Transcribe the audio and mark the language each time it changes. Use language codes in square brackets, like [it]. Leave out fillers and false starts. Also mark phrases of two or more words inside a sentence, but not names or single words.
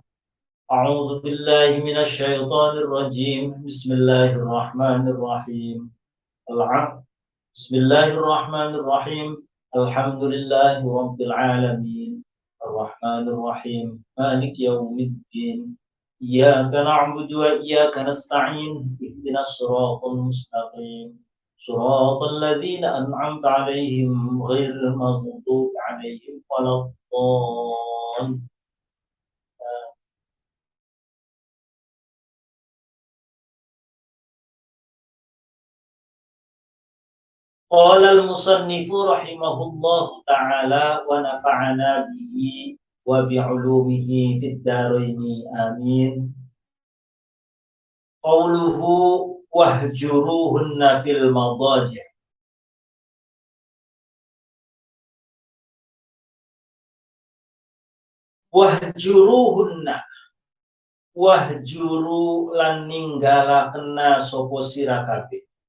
[ar] أعوذ بالله من الشيطان الرجيم بسم الله الرحمن الرحيم بسم الله الرحمن الرحيم الحمد لله رب العالمين الرحمن الرحيم مالك يوم الدين إياك نعبد وإياك نستعين اهدنا الصراط المستقيم صراط الذين أنعمت عليهم غير المغضوب عليهم ولا الضالين. قال المصنف رحمه الله تعالى ونفعنا به وبعلومه في الدارين آمين. قوله واهجروهن في المضاجع'. واهجروهن واهجروا [jv] lan ninggalakenna sapa sira kabeh.